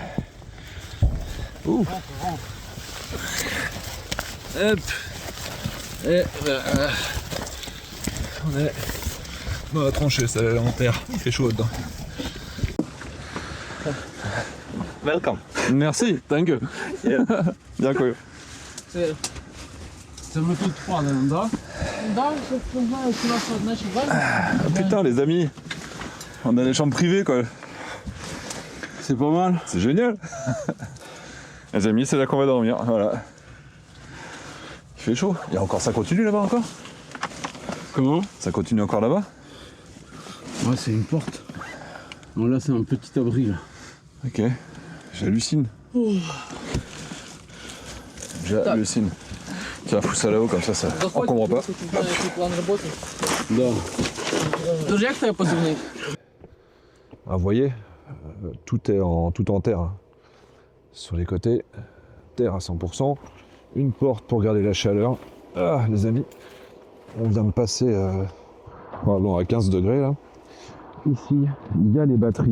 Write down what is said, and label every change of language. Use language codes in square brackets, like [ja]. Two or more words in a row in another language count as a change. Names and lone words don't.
[fr] Ouh. Hop. Et voilà. On est dans la tranchée, ça est en terre. Il fait chaud dedans. [en] Welcome. [fr] Merci, [en] thank you. [uk] Дякую. Це ми тут впали, да? Да, [fr] je ne sais pas, Ah, putain les amis, on a les chambres privées quoi. C'est pas mal. C'est génial. Les amis, c'est là qu'on va dormir, voilà. Il fait chaud. Et encore, ça continue là-bas encore? Comment? Ça continue encore là-bas? Ouais, c'est une porte. Non, là, c'est un petit abri, là. Ok, j'hallucine. J'hallucine. Tiens, fous ça là-haut, comme ça encombre pas. [uk] Да. Тоже як тебе позивний? [fr] Ah, vous voyez, tout est en terre. Hein. Sur les côtés, terre à 100%. Une porte pour garder la chaleur. Ah, les amis, on vient de passer bon, à 15 degrés là. Ici, il y a les batteries.